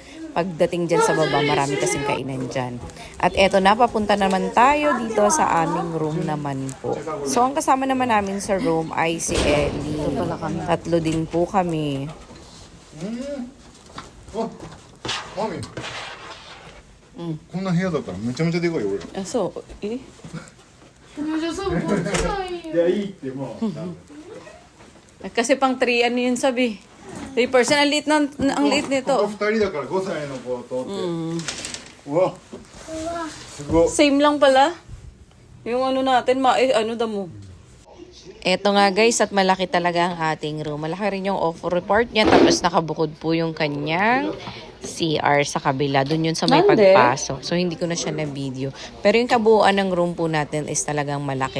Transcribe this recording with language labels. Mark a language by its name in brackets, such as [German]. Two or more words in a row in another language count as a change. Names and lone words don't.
[Filipino] Pagdating dyan sa baba, marami kasing kainan dyan. At eto na, papunta naman tayo dito sa aming room naman po. So, ang kasama naman namin sa room ay si Ellie. Tatlo din po kami. Oh, mami. [Japanese] こんな部屋だったらめちゃめちゃでかいよ俺。 Ah, so, eh? いやいいってもう。 [Filipino] Kasi pang 3, ano yun sabi? 3 person, ang liit nito. [Japanese] ここ2人だから5歳の子とって。うわ。すごい。 [Filipino] Same lang pala. Yung ano natin, damo. Eto nga guys, at malaki talaga ang ating room. Malaki rin yung [English] offer report [Filipino] niya. Tapos nakabukod po yung kanyang CR sa kabila. Doon yun sa may pagpasok. So hindi ko na siya na-video. Pero yung kabuuan ng room po natin is talagang malaki.